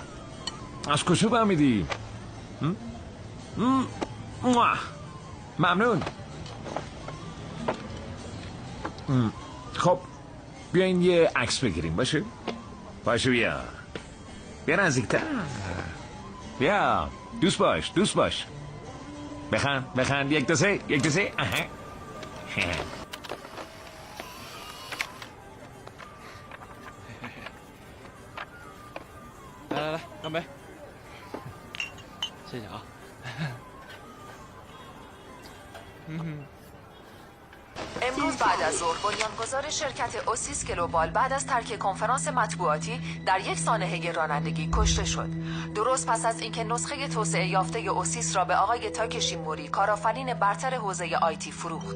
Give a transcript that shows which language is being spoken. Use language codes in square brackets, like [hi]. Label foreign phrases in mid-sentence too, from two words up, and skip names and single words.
[fa] از کجا فهمیدی؟ ممنون. خب بیاین یه عکس بگیریم. باشه بیا نزدیکتر. بیا دوست باش. بخند. یک دو سه. [zh] 来，干杯！谢谢啊。 [fa] امروز بعد از ظهر بنیانگذار شرکت اوسیس گلوبال بعد از ترک کنفرانس مطبوعاتی در یک سانحه رانندگی کشته شد. درست پس از اینکه نسخه توسعه یافته اوسیس را به آقای تاکشی موری، کارآفرین برتر حوزه آیتی، فروخت.